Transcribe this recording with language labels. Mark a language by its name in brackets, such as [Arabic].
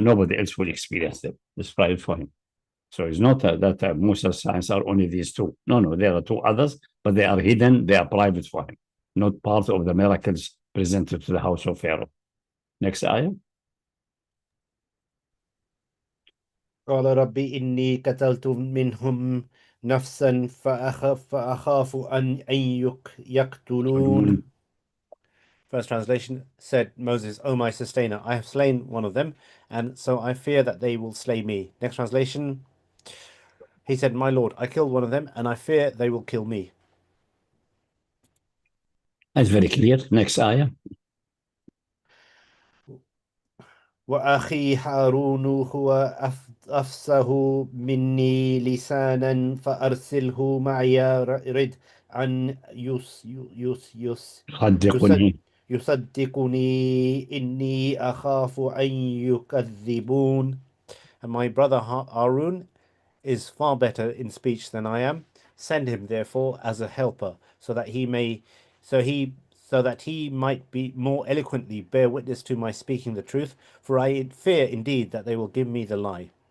[English] Nobody else will experience them. It's private for him. So it's not that Musa's signs are only these two. No, there are two others, but they are hidden. They are private for him, not part of the miracles presented to the house of Pharaoh. Next ayah. [Arabic] قال ربي إني قتلت منهم نفسا فأخاف أن يقتلون. [English] First translation said Moses, O my sustainer, I have slain one of them, and so I fear that they will slay me. Next translation, he said, My Lord, I killed one of them, and I fear they will kill me. That's very clear. Next ayah. [Arabic] وأخي هارون هو أفصح مني لسانا فأرسله معي رد عن صدقني. يصدقني إني أخاف أن يكذبون. [English] And my brother Harun is far better in speech than I am. Send him therefore as a helper, so that he might be more eloquently bear witness to my speaking the truth, for I fear indeed that they will give me the lie.